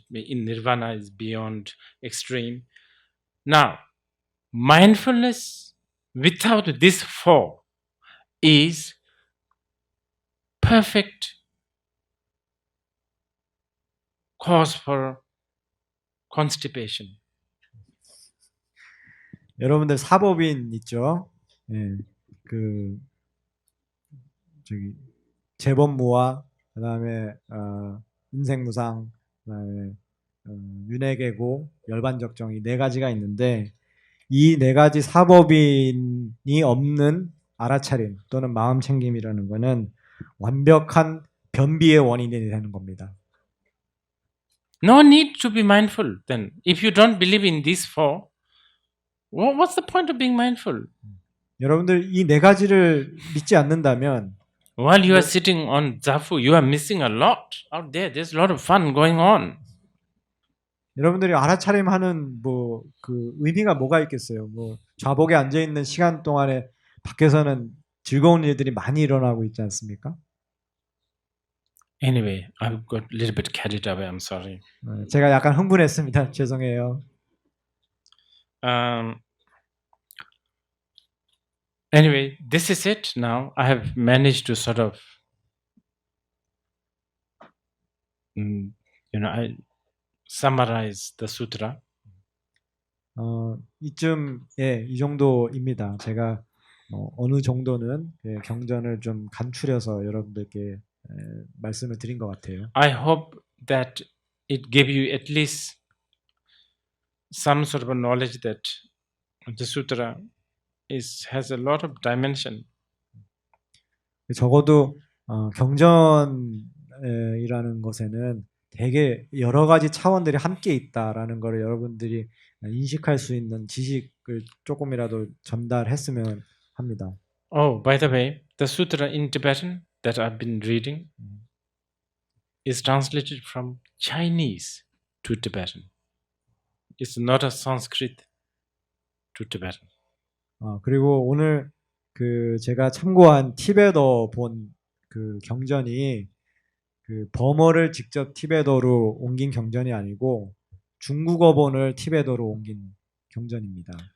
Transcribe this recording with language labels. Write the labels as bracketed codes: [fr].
[en] In nirvana is beyond extreme. Now, mindfulness without this four is perfect cause for constipation. [ko] 여러분들 사법인 있죠? 예, 그 저기 재범무와 그다음에 인생무상, 그다음에 윤회계고, 열반적정 이 네 가지가 있는데 이 네 가지 사법인이 없는 알아차림 또는 마음 챙김이라는 거는 완벽한 변비의 원인이 되는 겁니다. [en] No need to be mindful then. If you don't believe in these four, what's the point of being mindful? [ko] 여러분들 이 네 가지를 믿지 않는다면 [en] While you are sitting on zafu, you are missing a lot out there. There's a lot of fun going on. [ko] 여러분들이 알아차림하는 뭐 그 의미가 뭐가 있겠어요? 뭐 좌복에 앉아 있는 시간 동안에 밖에서는 즐거운 일들이 많이 일어나고 있지 않습니까? [en] Anyway, I got a little bit carried away. I'm sorry. [ko] 제가 약간 흥분했습니다. 죄송해요. [en] Anyway, this is it now. I have managed to sort of, I summarize the sutra. [ko] 이쯤에 이 정도입니다. 제가 어느 정도는 경전을 좀 간추려서 여러분들께 말씀을 드린 것 같아요. [en] I hope that it gave you at least some sort of a knowledge that the sutra has a lot of dimension. [ko] 적어도 경전이라는 것에는 되게 여러 가지 차원들이 함께 있다라는 거를 여러분들이 인식할 수 있는 지식을 조금이라도 전달했으면 합니다. [en] Oh, by the way, the sutra in Tibetan that I've been reading is translated from Chinese to Tibetan. It's not a Sanskrit to Tibetan. [ko] 그리고 오늘 그 제가 참고한 티베터 본 그 경전이 그 버머를 직접 티베터로 옮긴 경전이 아니고 중국어본을 티베터로 옮긴 경전입니다.